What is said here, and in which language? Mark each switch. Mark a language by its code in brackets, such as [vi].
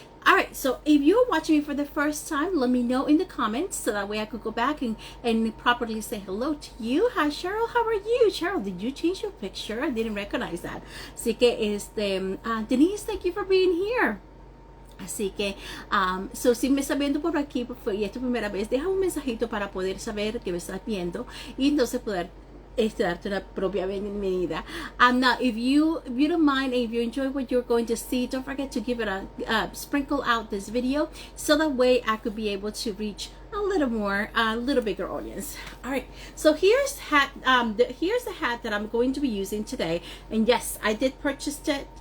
[en] Alright, so if you're watching me for the first time, let me know in the comments so that way I could go back and properly say hello to you. Hi Cheryl, how are you? Cheryl, did you change your picture? I didn't recognize that. [es] Así que [en] Denise, thank you for being here. [es] Así que, si me estás viendo por aquí y es tu primera vez, deja un mensajito para poder saber que me estás viendo y entonces poder darte una propia bienvenida. [en] Now, if you don't mind, if you enjoy what you're going to see, don't forget to give it sprinkle out this video so that way I could be able to reach a little bigger audience. All right, so here's the hat that I'm going to be using today, and yes, I did purchase it.